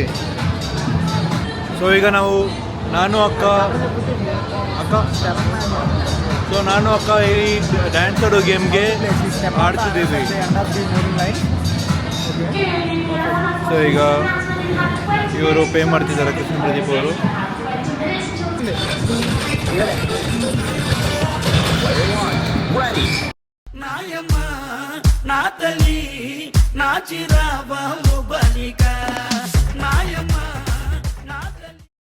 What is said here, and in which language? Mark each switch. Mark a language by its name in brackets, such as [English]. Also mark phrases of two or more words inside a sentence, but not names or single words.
[Kannada] ಸೊ ಈಗ ನಾವು ನಾನು ಅಕ್ಕ ಈ ಡ್ಯಾನ್ಸ್ ಆಡೋ ಗೇಮ್ಗೆ ಆಡ್ತಿದ್ದೀವಿ. ಸೊ ಈಗ ಇವರು ಪೇ ಮಾಡ್ತಿದ್ದಾರೆ, ಕೃಷ್ಣ ಪ್ರದೀಪ್ ಅವರು. [Telugu] నాయమ్మ నా తల్లి నా చిరాబాబు బలిక నాయమ్మ నా తల్లి.